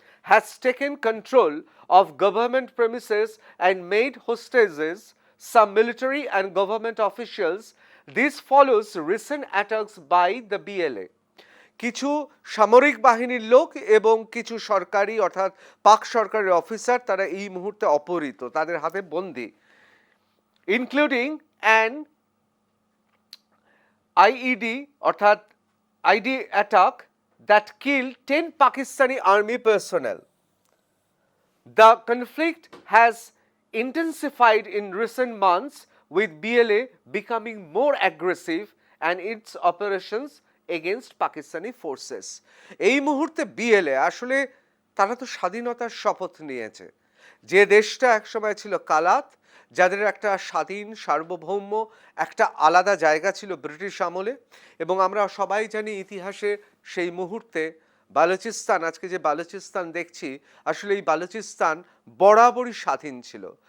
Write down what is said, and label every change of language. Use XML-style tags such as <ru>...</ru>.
<en>Has taken control of government premises and made hostages some military and government officials. This follows recent attacks by the BLA.</en> <bn>কিছু সামরিক বাহিনীর লোক এবং কিছু সরকারি অর্থাৎ পাক সরকারের অফিসার তারা এই মুহূর্তে অপহৃত, তাদের হাতে বন্দী,</bn> <en>including an IED</en> <bn>অর্থাৎ ID attack</bn> <en>that killed 10 Pakistani army personnel. The conflict has intensified in recent months with BLA becoming more aggressive and its operations against Pakistani forces.</en> <bn>এই মুহূর্তে বিএলএ আসলে তারা তো স্বাধীনতার শপথ নিয়েছে। যে দেশটা একসময় ছিল কালাত, যাদের একটা স্বাধীন সার্বভৌম একটা আলাদা জায়গা ছিল ব্রিটিশ আমলে, এবং আমরা সবাই জানি ইতিহাসে সেই মুহূর্তে বালুচিস্তান, আজকে যে বালুচিস্তান দেখছি, আসলে এই বালুচিস্তান বরাবরই স্বাধীন ছিল।</bn>